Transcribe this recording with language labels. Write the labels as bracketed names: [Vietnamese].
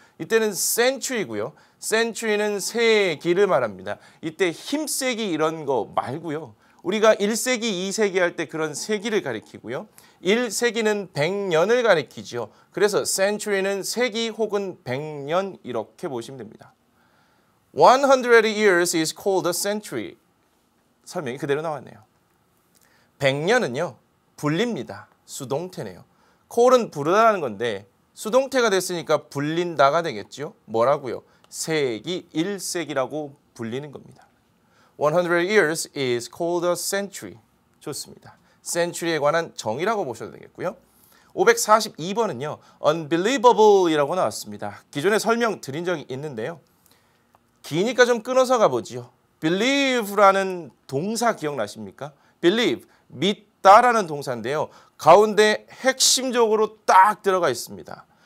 [Korean] 이때는 century고요. century는 세기를 말합니다. 이때 힘세기 이런 거 말고요. 우리가 1세기, 2세기 할 때 그런 세기를 가리키고요. 1세기는 100년을 가리키죠. 그래서 century는 세기 혹은 100년 이렇게 보시면 됩니다. [English] 100 years is called a century. [Korean] 설명이 그대로 나왔네요. 100년은요. 불립니다. 수동태네요. call은 부르다라는 건데 수동태가 됐으니까 불린다가 되겠죠. 뭐라고요? 세기, 1세기라고 불리는 겁니다. [English] 100 years is called a century. [Korean] 좋습니다. century에 관한 정의라고 보셔도 되겠고요. 542번은요. unbelievable이라고 나왔습니다. 기존에 설명 드린 적이 있는데요. 기니까 좀 끊어서 가보지요. believe라는 동사 기억나십니까? believe, 믿다라는 동사인데요. 가운데 핵심적으로 딱 들어가 있습니다.